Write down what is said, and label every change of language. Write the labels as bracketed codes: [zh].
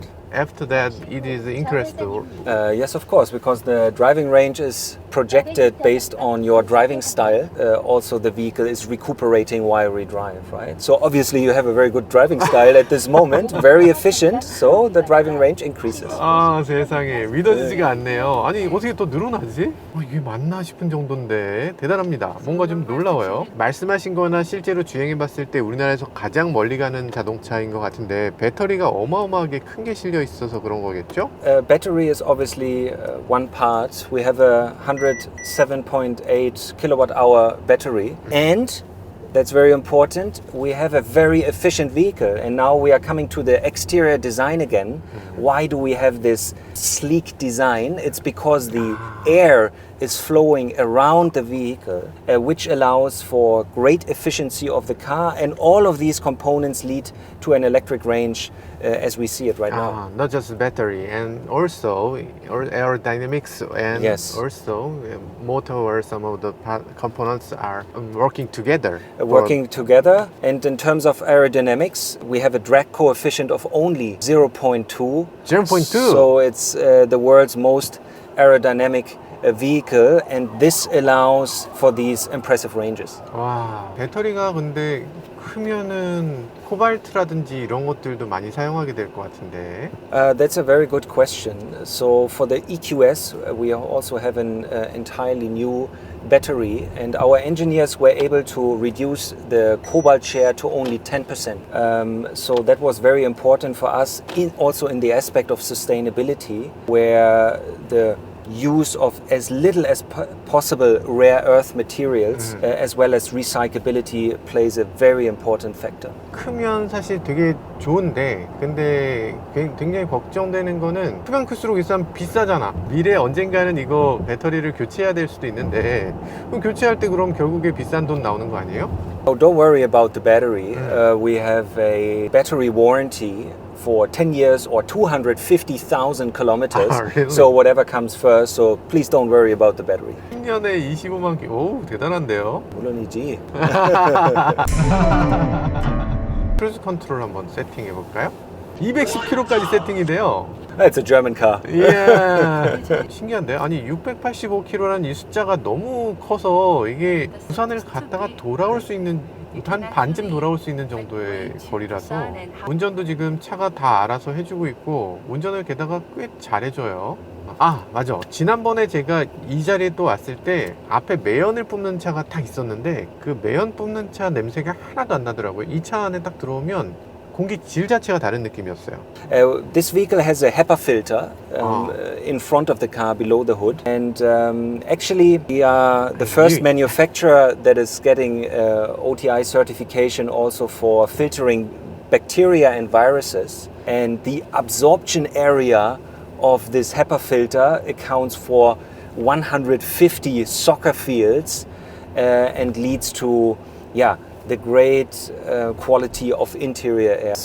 [en] But after that, it is increased. Yes, of course, because the driving range is projected based on your driving style. Also, the vehicle is recuperating while we drive, right? So obviously, you have a very good driving style at this moment, very efficient. So the driving range increases. [ko] 아, 세상에 믿어지지가 않네요. 아니 어떻게 또 늘어나지? 이게 맞나 싶은 정도인데 대단합니다. 뭔가 좀 놀라워요. 말씀하신 거나 실제로 주행해봤을 때 우리나라에서 가장 멀리 가는 자동차인 것 같은데 배터리가 어마어마하게 큰 게 실려 있어서 그런 거겠죠? [en] Battery is obviously one part. We have a 107.8 kilowatt hour battery, and that's very important. We have a very efficient vehicle, and now we are coming to the exterior design again. Why do we have this sleek design? It's because the air is flowing around the vehicle, which allows for great efficiency of the car, and all of these components lead to an electric range as we see it right now. Not just battery, and also aerodynamics, and Yes. also motor or some of the components are working together. working together. And in terms of aerodynamics, we have a drag coefficient of only 0.2. 0.2? So it's the world's most aerodynamic vehicle, and this allows for these impressive ranges. [ko] 와, 배터리가 근데 크면은 코발트라든지 이런 것들도 많이 사용하게 될 것 같은데. [en] That's a very good question. So for the EQS, we also have an entirely new battery, and our engineers were able to reduce the cobalt share to only 10%. So that was very important for us, also in the aspect of sustainability, where the use of as little as possible rare earth materials as well as recyclability plays a very important factor. [ko] 크면 사실 되게 좋은데 근데 굉장히 걱정되는 거는 크면 클수록 일단 비싸잖아. 미래에 언젠가는 이거 배터리를 교체해야 될 수도 있는데 그럼 교체할 때 그럼 결국에 비싼 돈 나오는 거 아니에요? [en] Oh, don't worry about the battery. We have a battery warranty for 10 years or 250,000 kilometers. Really? So whatever comes first, so please don't worry about the battery. [ko] 10년에 25만 킬로. 오, 대단한데요. 물론이지. 크루즈 컨트롤 한번 세팅해 볼까요? 210km까지 세팅이 돼요. [en] It's a German car. [ko] 예. 신기한데? 아니 685km라는 이 숫자가 너무 커서 이게 부산을 갔다가 돌아올 수 있는 한 반쯤 돌아올 수 있는 정도의 거리라서 운전도 지금 차가 다 알아서 해주고 있고 운전을 게다가 꽤 잘해줘요. 아 맞아, 지난번에 제가 이 자리에 또 왔을 때 앞에 매연을 뿜는 차가 딱 있었는데 그 매연 뿜는 차 냄새가 하나도 안 나더라고요. 이 차 안에 딱 들어오면 공기 질 자체가 다른 느낌이었어요. [en] This vehicle has a HEPA filter in front of the car below the hood, and actually we are the first manufacturer that is getting OTI certification also for filtering bacteria and viruses, and the absorption area of this HEPA filter accounts for 150 soccer fields and leads to the great quality of interior air.